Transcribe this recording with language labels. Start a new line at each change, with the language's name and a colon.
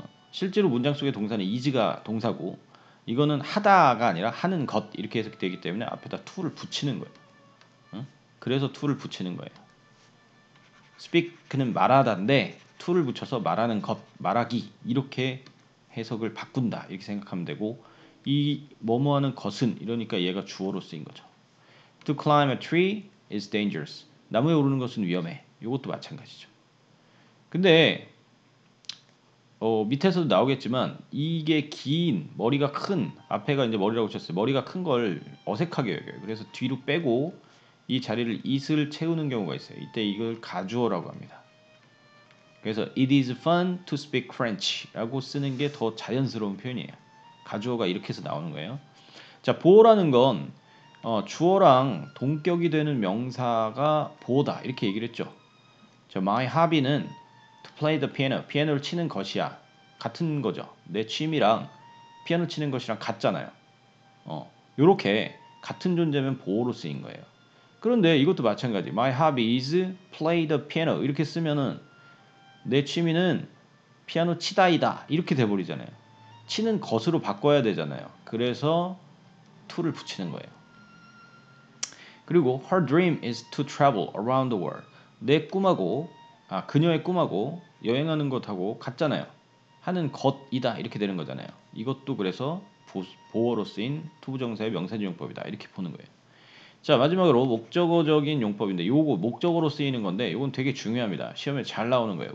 Korean: 실제로 문장 속의 동사는 is가 동사고 이거는 하다가 아니라 하는 것 이렇게 해석되기 때문에 앞에다 to를 붙이는 거예요. 그래서 to를 붙이는 거예요. speak는 말하다인데 to를 붙여서 말하는 것, 말하기 이렇게 해석을 바꾼다 이렇게 생각하면 되고 이 뭐뭐 하는 것은 이러니까 얘가 주어로 쓰인 거죠.
English: To climb a tree is dangerous.
Korean: 나무에 오르는 것은 위험해. 이것도 마찬가지죠. 근데 밑에서도 나오겠지만 이게 긴 머리가 큰 앞에가 이제 머리라고 쳤어요. 머리가 큰 걸 어색하게 여겨요. 그래서 뒤로 빼고 이 자리를 it을 채우는 경우가 있어요. 이때 이걸 가주어라고 합니다. 그래서
English: it is fun to speak French
Korean: 라고 쓰는 게 더 자연스러운 표현이에요. 가주어가 이렇게 해서 나오는 거예요. 자, 보어라는 건 주어랑 동격이 되는 명사가 보어다 이렇게 얘기를 했죠. 자, my hobby는
English: to play the piano,
Korean: 피아노를 치는 것이야. 같은 거죠. 내 취미랑 피아노 치는 것이랑 같잖아요. 요렇게 같은 존재면 보어로 쓰인 거예요. 그런데 이것도 마찬가지.
English: My hobby is play the piano.
Korean: 이렇게 쓰면은 내 취미는 피아노 치다이다. 이렇게 돼버리잖아요. 치는 것으로 바꿔야 되잖아요. 그래서 to를 붙이는 거예요. 그리고
English: her dream is to travel around the world.
Korean: 내 꿈하고 그녀의 꿈하고 여행하는 것하고 같잖아요. 하는 것이다 이렇게 되는 거잖아요. 이것도 그래서 보어로 쓰인 투부정사의 명사적 용법이다 이렇게 보는 거예요. 자, 마지막으로 목적어적인 용법인데 요거 목적어로 쓰이는 건데 요건 되게 중요합니다. 시험에 잘 나오는 거예요.